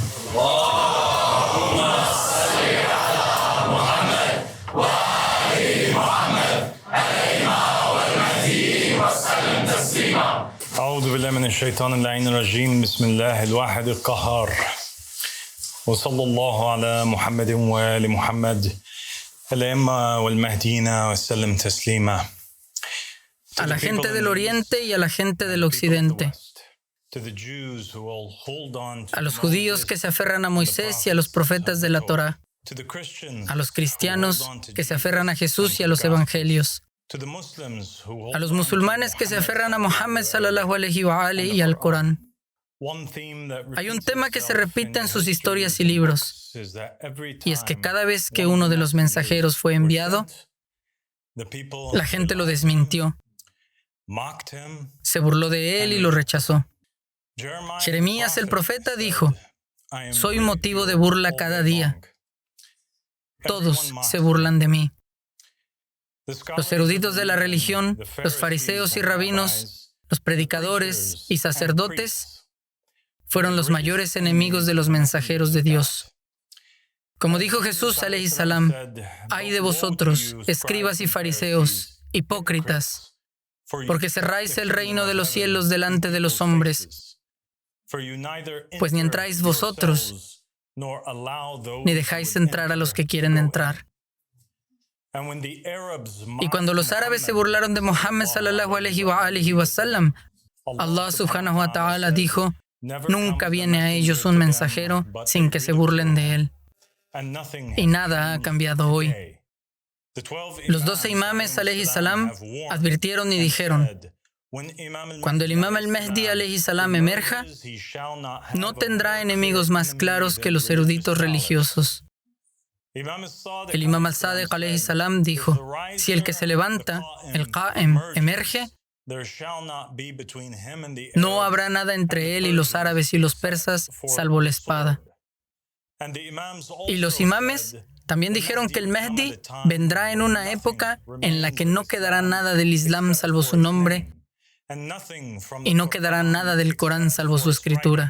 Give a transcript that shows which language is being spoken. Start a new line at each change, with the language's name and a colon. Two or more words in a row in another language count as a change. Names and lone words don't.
Arabic: أعوذ بالله من الشيطان اللعين الرجيم بسم الله الواحد القهار وصلى الله على محمد وآل محمد الأئمة والمهديين وسلم تسليما.
Spanish: A la gente del Oriente y a la gente del Occidente, a los judíos que se aferran a Moisés y a los profetas de la Torá, a los cristianos que se aferran a Jesús y a los evangelios, a los musulmanes que se aferran a Muhammad
Arabic: صلى الله عليه وآله
Spanish: y al Corán. Hay un tema que se repite en sus historias y libros, y es que cada vez que uno de los mensajeros fue enviado, la gente lo desmintió, se burló de él y lo rechazó. Jeremías el profeta dijo: soy motivo de burla cada día. Todos se burlan de mí. Los eruditos de la religión, los fariseos y rabinos, los predicadores y sacerdotes fueron los mayores enemigos de los mensajeros de Dios. Como dijo Jesús
Arabic: عليه السلام:
Spanish: ay de vosotros, escribas y fariseos, hipócritas, porque cerráis el reino de los cielos delante de los hombres, pues ni entráis vosotros, ni dejáis entrar a los que quieren entrar. Y cuando los árabes se burlaron de Muhammad
Arabic: صلى الله عليه وآله وسلم, الله سبحانه وتعالى
Spanish: dijo: nunca viene a ellos un mensajero sin que se burlen de él. Y nada ha cambiado hoy. Los 12 imames
Arabic: عليه السلام
Spanish: advirtieron y dijeron: cuando el imam al-Mahdi
Arabic: عليه السلام
Spanish: emerja, no tendrá enemigos más claros que los eruditos religiosos. El imam al-Sadiq
Arabic: عليه السلام
Spanish: dijo: si el que se levanta, el Qa'im, emerge, no habrá nada entre él y los árabes y los persas salvo la espada. Y los imames también dijeron que el Mahdi vendrá en una época en la que no quedará nada del Islam salvo su nombre y no quedará nada del Corán salvo su escritura.